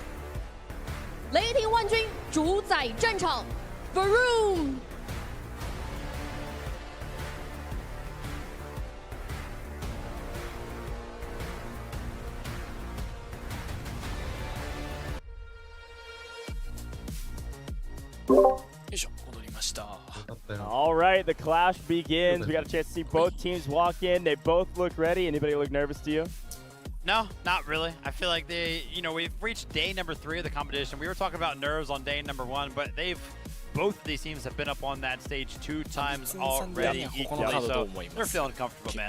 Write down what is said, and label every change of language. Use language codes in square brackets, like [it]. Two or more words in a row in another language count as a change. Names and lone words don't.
[zh] 雷霆万军主宰战场 Varoom. [ja] よいしょ、戻りました。 [en] All right, the clash begins. We got a chance to see both teams walk in. They both look ready. Anybody look nervous to you? No, not really. I feel like we've reached day number 3 of the competition. We were talking about nerves on day number 1, but both of these teams have been up on that stage 2 times already equally, so they're feeling comfortable, man.